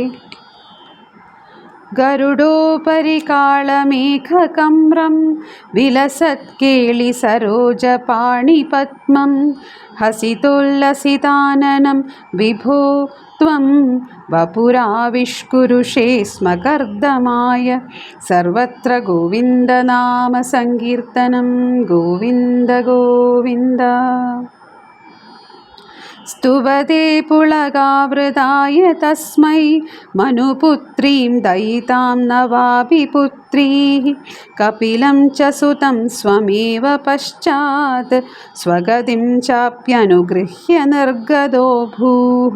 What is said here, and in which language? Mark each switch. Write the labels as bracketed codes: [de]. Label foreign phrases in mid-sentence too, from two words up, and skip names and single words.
[sa] ഗരുഡോപരി കാളമേഘകമ്രം വിലസത്കേളിസരോജപാണിപദ്മം ഹസിതോല്ലസിതാനനം വിഭോ ത്വം വപുരാവിഷ്കുരുഷേ സ്മ കർദമായ. സർവത്ര ഗോവിന്ദനാമ സങ്കീർത്തനം. ഗോവിന്ദ ഗോവിന്ദ. స్తువతే పుళగావృతాయ తస్మై మనుపుత్రీం దయితాం నవాపి పుత్రీః కపిలం చ సుతం స్వమేవ పశ్చాత్ స్వగతిం చాప్యనుగృహ్య నిర్గదో భూః.